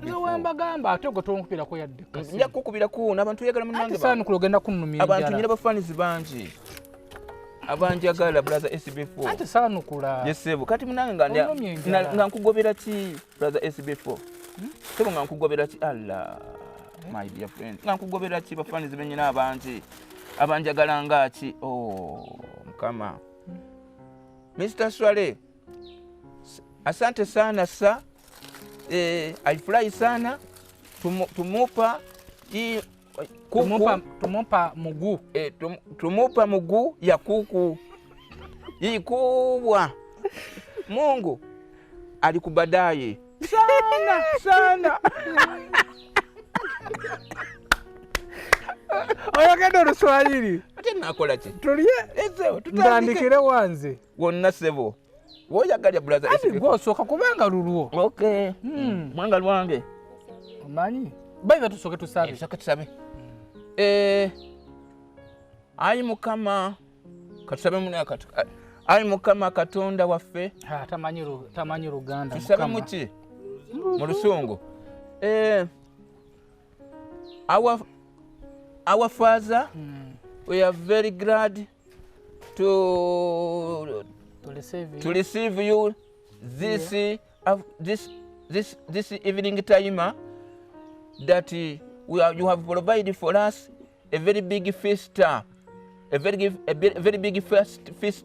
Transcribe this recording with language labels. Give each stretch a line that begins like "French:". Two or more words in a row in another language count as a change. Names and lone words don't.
Ganda: Nze mbagamba ate gwe tonkubirako yadde. Nja kukubirako n'abantu oyagala munnange. Ate saanukula ogenda kunnumya enjala. Abantu nyina bafaanizi bangi. Abanjagala brother SB4. Ate saanukula. Yesebo kati munnange nga nkugobera ki brother SB4? Sebo nga nkugobera ki?
English: Allah my dear friend.
Ganda: Nga nkugobera ki bafaanizi benyina abangi. Abanjagala ngaki? Mukama. Mr.
Swahili: Swale, asante sana sa. Alifurahi sana. Tumupa kuku. Tumupa muguu. Tumupa muguu ya kuku. Hii kubwa. Mungu alikubadai sana.
Ganda: Oyagenda Oluswayiri. Ate nakola ki? Tuliye. Tutandikire wanze. Wonna sebo. Woyagalya brother SB4. Ati gwosooka kubanga lulwo. Okay. Mwanga lwange. Omanyi? Baiba tusooke tusabe. Tusooke tusabe. Ayi Mukama. Katusabe muna akatu. Ayi Mukama Katonda waffe. Tamanyi Luganda. Tusabe muki? Mu Lusungu.
English: Our Father, we are very glad to receive you this evening time that you have provided for us a very big feast, a very big feast.